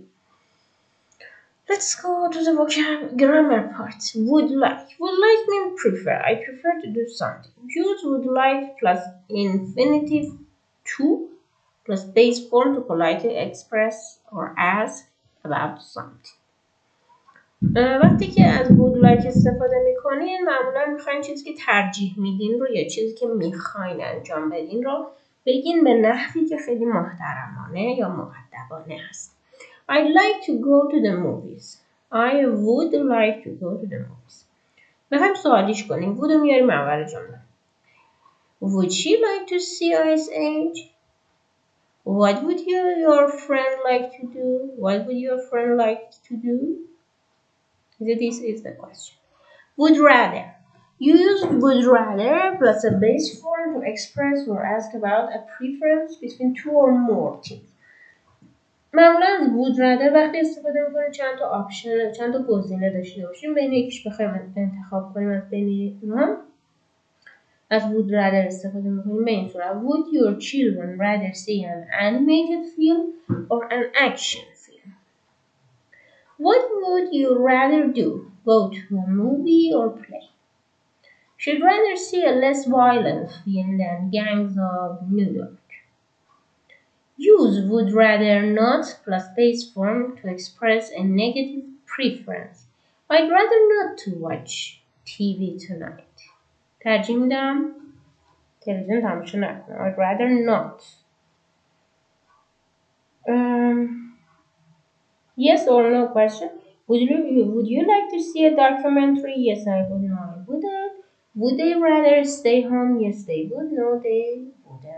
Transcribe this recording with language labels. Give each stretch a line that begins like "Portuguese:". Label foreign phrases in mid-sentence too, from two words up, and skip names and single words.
English: Let's go to the grammar part. Would like. Would like means prefer. I prefer to do something. Use would like plus infinitive to plus base form to politely express or ask about something.
Persian: وقتی که از
English: would like
Persian: استفاده میکنین معمولا میخواین چیزی که ترجیح میدین رو یا چیزی که میخواین انجام بدین رو بگین به نحوی که خیلی محترمانه یا مؤدبانه هست.
English: I'd like to go to the movies. I would like to go to the movies.
Persian: میخوایم سوالیش کنیم. would رو میاریم اول جمله.
English: Would she like to see Ice Age? What would your friend like to do? What would your friend like to do? This is the question. Would rather. You use would rather plus a base form to express or ask about a preference between two or more things.
Persian: معمولا از
English: would rather
Persian: وقتی استفاده میکنیم چند تا آپشن، چند تا گزینه داشته باشیم بین یکیش بخوایم انتخاب کنیم از بین اینا از
English: would rather
Persian: استفاده میکنیم به این صورت.
English: Would your children rather see an animated film or an action film? What would you rather do? Go to a movie or play? Should rather see a less violent film than Gangs of New York. Use would rather not plus base form to express a negative preference. I'd rather not to watch TV tonight.
Persian: ترجیح میدم تلویزیون تماشا نکنم.
English: I'd rather not. Yes or no question. Would you like to see a documentary? Yes, I would. No, I wouldn't. Would they rather stay home? Yes, they would. No, they wouldn't.